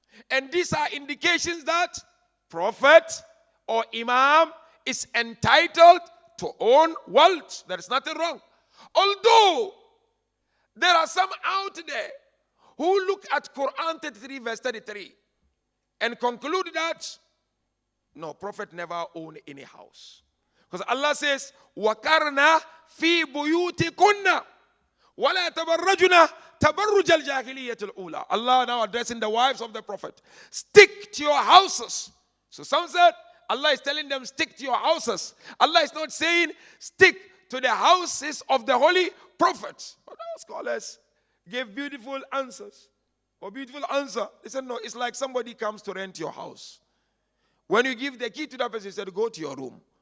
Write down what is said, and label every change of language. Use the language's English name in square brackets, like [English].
[English] And these are indications that Prophet or Imam is entitled to own wealth. There is nothing wrong. Although there are some out there who look at Quran 33 verse 33 and conclude that no, Prophet never owned any house. Because Allah says, [Arabic] وَكَرْنَا فِي بُيُوتِكُنَّ وَلَا تَبَرَّجُنَا تَبَرُّجَ الْجَاهِلِيَّةِ الْأُولَى. [English] Allah now addressing the wives of the Prophet. Stick to your houses. So some said, Allah is telling them, stick to your houses. Allah is not saying, stick to the houses of the Holy Prophet. But our scholars gave beautiful answers. Or beautiful answer. They said, no, it's like somebody comes to rent your house. When you give the key to that person, you said, go to your room.